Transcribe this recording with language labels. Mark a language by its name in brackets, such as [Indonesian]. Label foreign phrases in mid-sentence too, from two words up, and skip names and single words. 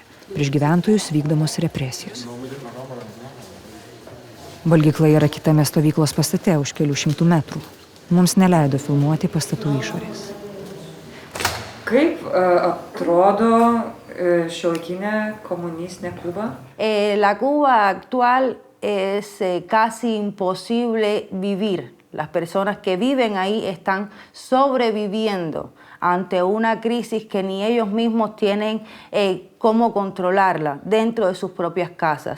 [Lithuanian] Prieš gyventojus vykdomos represijos. Valgykla yra kitame stovyklos pastate už kelių šimtų metrų. Mums neleido filmuoti pastatų išorės. Kaip atrodo šiuolaikinė komunistinė Kuba? [Spanish] La Cuba actual es casi imposible vivir. Las personas que viven ahí están sobreviviendo ante una crisis que ni ellos mismos tienen cómo controlarla dentro de sus propias casas.